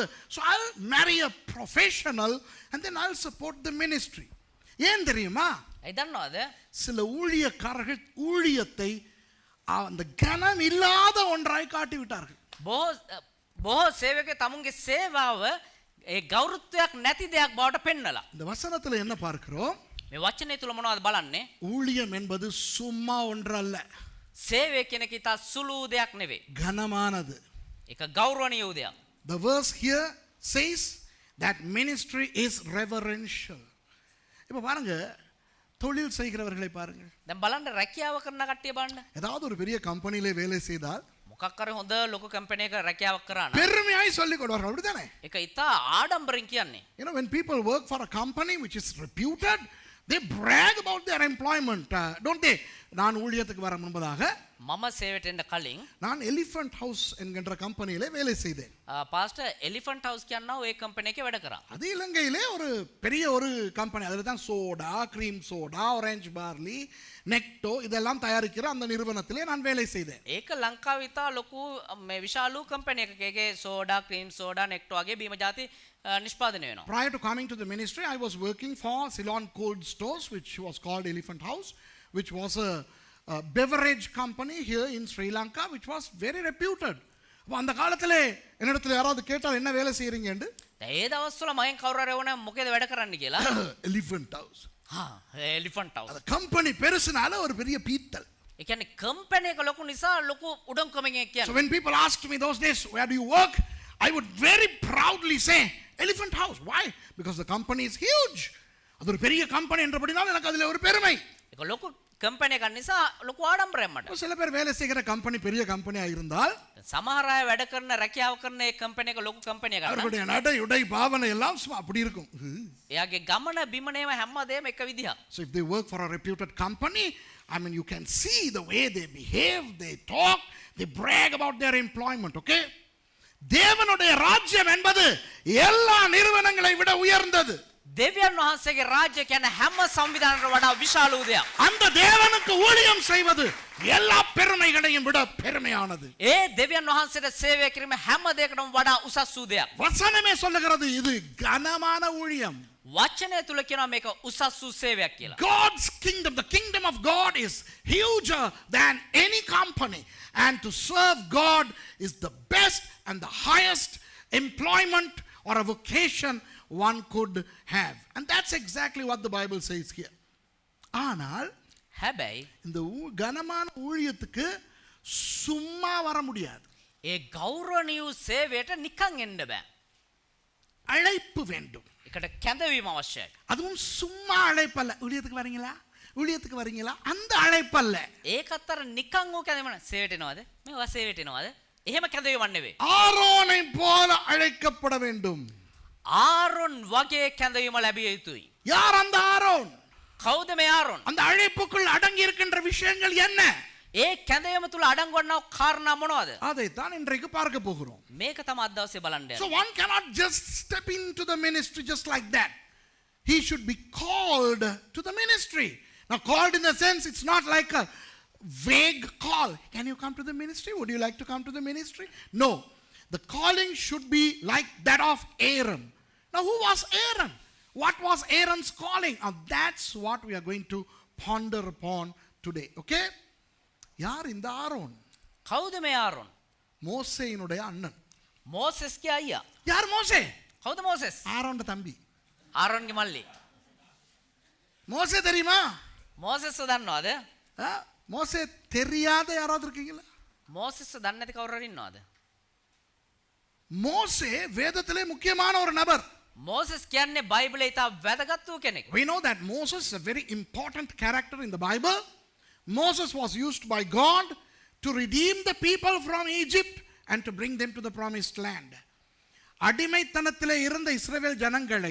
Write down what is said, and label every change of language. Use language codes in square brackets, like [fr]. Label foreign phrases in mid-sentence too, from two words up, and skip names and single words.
[en] So I'll marry a professional and then I'll support the ministry. [ta] ஏன் தெரியுமா? [si] ඒ දන්නවද? [ta] சில ஊழியக்காரர்கள் ஊழியத்தை அந்த கனம் இல்லாத ஒன்றாய் காட்டி விட்டார்கள். [si] බොහෝ සේවකයෝ තමුන්ගේ සේවාව ඒ ගෞරවත්වයක් නැති දෙයක් බවට පෙන්නලා. [ta] இந்த வசனத்துல என்ன பார்க்கிறோம்? [si] මේ වචනේ තුල මොනවද බලන්නේ? [ta] ஊழியம் என்பது சும்மா ஒன்றல்ல, [si] සේවය කියන එක ඉතා සුළු දෙයක් නෙවෙයි. [ta] கனமானது. [si] ඒක ගෞරවණීය වූ දෙයක්. [en] The verse here says that ministry is reverential. [ta] இப்ப பாருங்க, தொழில் செய்கிறவர்களை பாருங்க. [si] දැන් බලන්න රැකියාව කරන කට්ටිය බලන්න. [ta] ஏதாவது ஒரு பெரிய கம்பெனிலே வேலை செய்தால் [si] මොකක් හරි හොඳ ලොකු කම්පැනි එකක රැකියාවක් කරා නම් [ta] பெருமையாய் சொல்லிக் கொள்வார்கள், அப்படிதானே? [si] ඒක ඉතා ආඩම්බරෙන් කියන්නේ. [en] You know, when people work for a company which is reputed, they brag about their employment, don't they? [ta] நான் ஊழியத்துக்கு வர முன்பதாக [si] මම සේවයට එන්න කලින් [ta] நான் எலிஃபண்ட் ஹவுஸ் என்கின்ற கம்பெனியிலே வேலை செய்தேன். [si] පාස්ටර් එලිෆන්ට් හවුස් කියනවා ඒ කම්පැනි එකේ වැඩ කරා. [ta] அது இலங்கையிலே ஒரு பெரிய ஒரு கம்பெனி. அதில் தான் சோடா, கிரீம் சோடா, ஆரஞ்சு பார்லி, நெக்டோ இதெல்லாம் தயாரிக்கிற அந்த நிறுவனத்திலே நான் வேலை செய்தேன். [si] ඒක ලංකාවේ ඉතා ලොකු මේ විශාලු කම්පැනි එකක ඒකේ සෝඩා, ක්‍රීම් සෝඩා, නෙක්ටෝ වගේ බීම ಜಾති නිෂ්පාදනය වෙනවා. [en] Prior to coming to the ministry, I was working for Ceylon Cold Stores, which was called Elephant House, which was a beverage company here in Sri Lanka, which was very reputed. [ta] அந்த காலத்திலே என்னிடத்தில் யாராவது கேட்டால் என்ன வேலை செய்யறீங்கன்னு, [si] ඒ දවස්වල මගෙන් කවුරු හරි වුණා මොකේද වැඩ කරන්න කියලා. [ta] எலிஃபண்ட் ஹவுஸ். [si] එලිෆන්ට් හවුස්. [ta] அந்த கம்பெனி பெருசுனால ஒரு பெரிய பீத்தல். [si] ඒ කියන්නේ කම්පැනි එක ලොකු නිසා ලොකු උඩම්කමෙන් [en] So [si] කියන්නේ. [en] when people asked me those days, where do you work? I would very proudly say, Elephant House. Why? Because the company is huge. [ta] அது ஒரு பெரிய கம்பெனி என்றபடினால் எனக்கு அதில் ஒரு பெருமை. [si] ඒක ලොකු කම්පැනි එකක් නිසා ලොකු ආඩම්බරයක් මට. [ta] சில பேர் வேலை செய்கிற கம்பெனி பெரிய கம்பெனியா இருந்தால் [si] සමහර අය වැඩ කරන රැකියාව කරන ඒ කම්පැනි එක ලොකු කම්පැනි එකක්. [ta] அவர்களுடைய நடை உடை பாவனை எல்லாம் சும்மா அப்படி இருக்கும். [si] එයාගේ ගමන බිමනේම හැමදේම එක විදිහක්. [en] So if they work for a reputed company, I mean, you can see the way they behave, they talk, they brag about their employment, okay? [ta] தேவனுடைய ராஜ்யம் என்பது எல்லா நிறுவனங்களை விட உயர்ந்தது. [si] දෙවියන් වහන්සේගේ රාජ්‍ය කියන්නේ හැම සංවිධානයකට වඩා විශාල වූ දෙයක්. [ta] அந்த தேவனுக்கு ஊழியம் செய்வது எல்லா பெருமைகளையும் விட பெருமையானது. [si] ඒ දෙවියන් වහන්සේට සේවය කිරීම හැම දෙයකටම වඩා උසස් වූ දෙයක්. [ta] வசனமே சொல்லுகிறது இது கனமான ஊழியம். [si] වචනය තුල කියනවා මේක උසස් වූ සේවයක් කියලා. [en] God's kingdom, the kingdom of God is huger than any company, and to serve God is the best and the highest employment or a vocation one could have. And that's exactly what the Bible says here. [ta] ஆனால் [si] හැබැයි [ta] இந்த கனமான ஊழியத்துக்கு சும்மா வர முடியாது. [si] ඒ ගෞරවණීය වූ සේවයට නිකන් එන්න බෑ. [ta] அழைப்பு வேண்டும். [si] ඒකට කැඳවීම අවශ්‍යයි. [ta] அதுவும் சும்மா அழைப்பல்ல. ஊழியத்துக்கு வரீங்களா, ஊழியத்துக்கு வரீங்களா, அந்த அழைப்பல்ல. [si] ඒකත් අර නිකන් ඕක කැඳවීම නෙවෙයි. සේවයට එනවද? මේවා සේවයට එනවද? එහෙම කැඳවීමක් නෙවෙයි. [ta] ஆரோனை போல அழைக்கப்பட வேண்டும். [si] ආරොන් වගේ කැඳවීම ලැබිය යුතුයි. [ta] யார் அந்த ஆரோன்? [si] කවුද මේ ආරොන්? [ta] அந்த அழைப்புக்குள் அடங்கி இருக்கின்ற விஷயங்கள் என்ன? [si] ඒ කැඳයම තුල අඩංගු වන්නා කාරණා මොනවද? [ta] அதைத்தான் இன்றைக்கு பார்க்க போகிறோம். [si] මේක තමයි අද දවසේ බලන්න [en] So [si] යන්නේ. [en] one cannot just step into the ministry just like that. He should be called to the ministry. Now called in the sense it's not like a vague call. Can you come to the ministry? Would you like to come to the ministry? No. The calling should be like that of Aaron. Now who was Aaron? What was Aaron's calling? Now that's what we are going to ponder upon today. [ta] Okay? யார் இந்த ஆரோன்? [si] කවුද මේ ආරොන්? [ta] மோசேயினுடைய அண்ணன். [si] මෝසෙස්ගේ අයියා. [ta] யார் மோசே? [si] කවුද මෝසෙස්? [ta] ஆரோன்ட தம்பி. [si] ආරොන්ගේ මල්ලි. [ta] மோசே தெரியுமா? [si] මෝසෙස්ව දන්නවද? [ta] மோசே தெரியாத யாராவது இருக்கீங்களா? [si] මෝසෙස්ව දන්නේ නැති කවුරු හරි ඉන්නවද? [ta] மோசே வேதத்திலே முக்கியமான ஒரு நபர். [si] මෝසෙස් කියන්නේ බයිබලයේ ඉතා වැදගත් වූ කෙනෙක්. [en] We know that Moses is a very important character in the Bible. Moses was used by God to redeem the people from Egypt and to bring them to the promised land. [ta] அடிமைத்தனத்திலே இருந்த இஸ்ரவேல் ஜனங்களை